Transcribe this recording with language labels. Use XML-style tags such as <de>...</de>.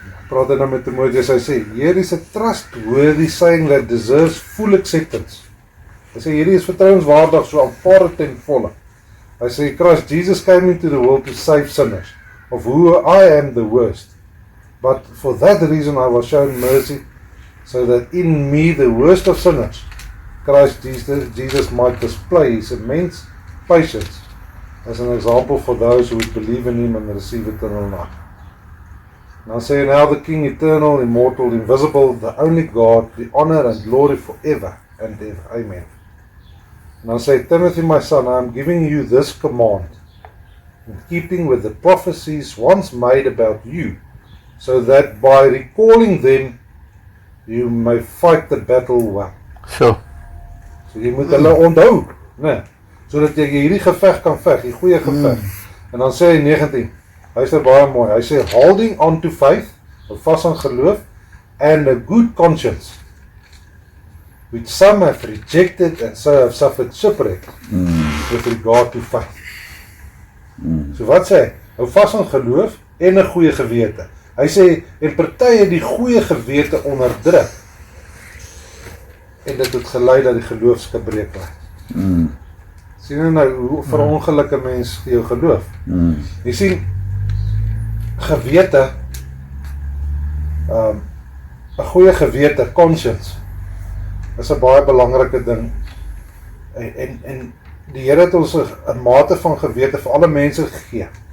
<af>Praat hy nou met Timoteus, hy sê,</af> <en>here is a trustworthy saying that deserves full acceptance.</en> <af>Hy sê, hierdie is vertrouenswaardig, so aanvaar dit ten volle. Hy sê,</af> <en>Christ Jesus came into the world to save sinners, of who I am the worst. But for that reason I was shown mercy, so that in me, the worst of sinners, Christ Jesus might display his immense patience as an example for those who would believe in him and receive eternal life. Now say, now the King, eternal, immortal, invisible, the only God, the honor and glory forever and ever. Amen. Now say, Timothy, my son, I am giving you this command, in keeping with the prophecies once made about you, so that by recalling them, you may fight the battle well. So</en> <af>jy moet hulle onthou, né? Sodat jy hierdie geveg kan veg, die goeie geveg. En dan sê hy 19, hy sê</af> <en>baie mooi, hy sê, holding on to faith,</en> <af>vas aan geloof,</af> <en>and a good conscience, which some have rejected and so have suffered shipwreck with regard to faith.</en> <af>So wat sê hy? Hou vas aan geloof en 'n goeie gewete. Hy sê, en party het die goeie gewete onderdruk, en dit het gelei dat die geloofsgebrek was. Sien jy nou, hoe verongelukke mens jou geloof? Jy sien, gewete, 'n goeie gewete, conscience, is 'n baie belangrike ding, en die Here het ons 'n mate van gewete vir alle mense gegee.</af>